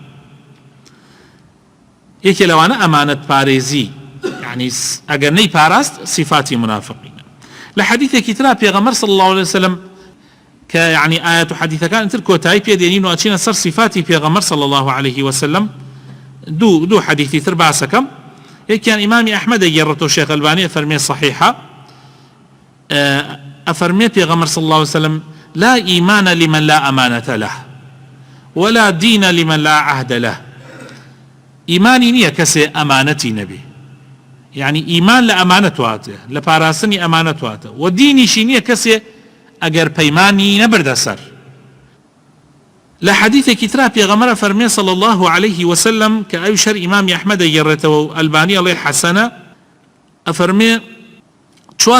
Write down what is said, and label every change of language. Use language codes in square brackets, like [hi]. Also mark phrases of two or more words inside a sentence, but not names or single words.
[ckb] یەکێ لەوانە ئەمانەت پارێزی يعني ئەگەر نەی پاراست صفاتی منافقین لە حەدیثێکی ترا پێغەمبەر [ar] صلی الله عليه وسلم [ckb] کە يعني ئاەت و حەدیثەکان تر کۆتایی پێدێنین و ئەچینە سەر صفاتی پێغەمبەر [ar] صلی الله عليه وسلم [ckb] دوو حەدیثی تر باسەکەم یەکیان ئیمامی ئەحمەد ئەگێڕێتەوە شێخ ئەلبانی ئەفەرمێ صحیحە ئەفەرمێ پێغەمبەر [ar] صلی الله عليه وسلم لا إيمان لمن لا أمانة له ولا دين لمن لا عهد له [ckb] إيماني نییە کەسێ ئەمانەتی نەبێ يعني [ar] إيمان لأمانة [ckb] واتە لە پاراستنی ئەمانەت واتە و دینیشی نییە کەسێ ئەگەر پەیمانی نەبردە سەر لە حەدیثێکی ترا پێغەمبەر فەرمێ [ar] صلی الله عليه وسلم [ckb] کە ئەویش هەر ئیمامی ئەحمەد ئەگێڕێتەوە و ئەلبانی ئەڵێ حەسەنە ئەفەرمێ چوار